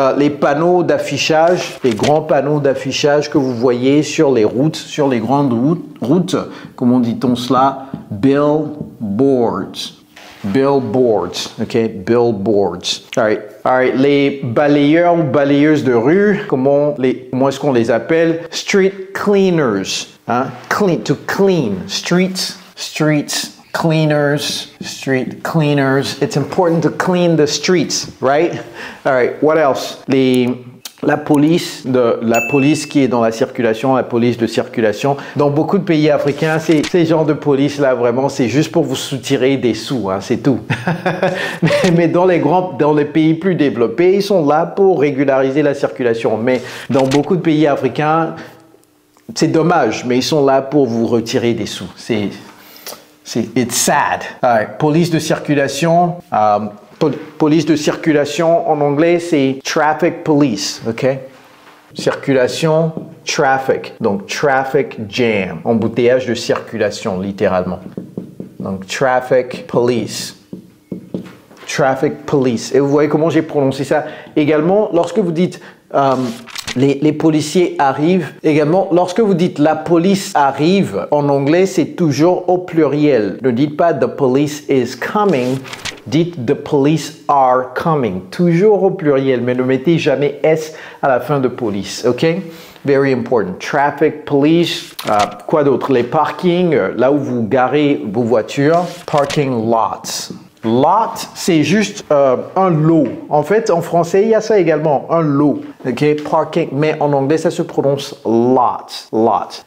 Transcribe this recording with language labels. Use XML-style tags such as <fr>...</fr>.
<fr>Les panneaux d'affichage, les grands panneaux d'affichage que vous voyez sur les routes, sur les grandes routes. Comment dit-on cela? Billboards.</fr> <en>Billboards, ok? Billboards. All right.</en> <fr>Les balayeurs ou balayeuses de rue, comment est-ce qu'on les appelle?</fr> <en>Street cleaners, hein? To clean. Streets, cleaners, street cleaners. It's important to clean the streets, right? All right, what else?</en> <fr>La police qui est dans la circulation, la police de circulation. Dans beaucoup de pays africains, ces genres de police-là, vraiment, c'est juste pour vous soutirer des sous, hein, c'est tout. mais dans les pays plus développés, ils sont là pour régulariser la circulation. Mais dans beaucoup de pays africains, c'est dommage, mais ils sont là pour vous retirer des sous.</fr> <en>It's sad. All right.</en> <fr>Police de circulation. Police de circulation en anglais, c'est traffic police, ok?</fr> <en>Circulation, traffic. Donc, traffic jam.</en> <fr>Embouteillage de circulation, littéralement. Donc, traffic police. Traffic police. Et vous voyez comment j'ai prononcé ça. Également, lorsque vous dites les policiers arrivent. Également, lorsque vous dites la police arrive, en anglais, c'est toujours au pluriel. Ne dites pas</fr> <en>the police is coming.</en> <fr>Dites</fr> <en>the police are coming.</en> <fr>Toujours au pluriel, mais ne mettez jamais S à la fin de police, ok?</fr> <en>Very important.</en> <fr>Traffic police. Quoi d'autre? Les parkings, là où vous garez vos voitures. Parking lots. Lot, c'est juste un lot. En fait, en français, il y a ça également, un lot. Ok, parking, mais en anglais, ça se prononce lot. Lot.</fr>